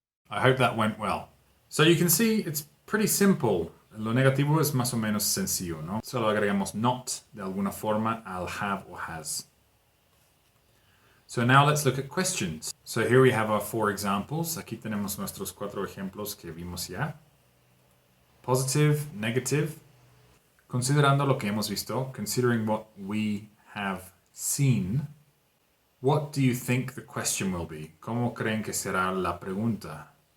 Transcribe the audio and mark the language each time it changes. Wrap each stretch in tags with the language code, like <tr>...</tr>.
<en>I hope that went well. So you can see it's pretty simple.</en> <es>Lo negativo es más o menos sencillo, ¿no? Solo agregamos not de alguna forma al have or has.</es> <en>So now let's look at questions. So here we have our 4 examples.</en> <es>Aquí tenemos nuestros 4 ejemplos que vimos ya.</es> <en>Positive, negative.</en> <es>Considerando lo que hemos visto,</es> <en>considering what we have seen, what do you think the question will be?</en> <es>¿Cómo creen que será la pregunta?</es>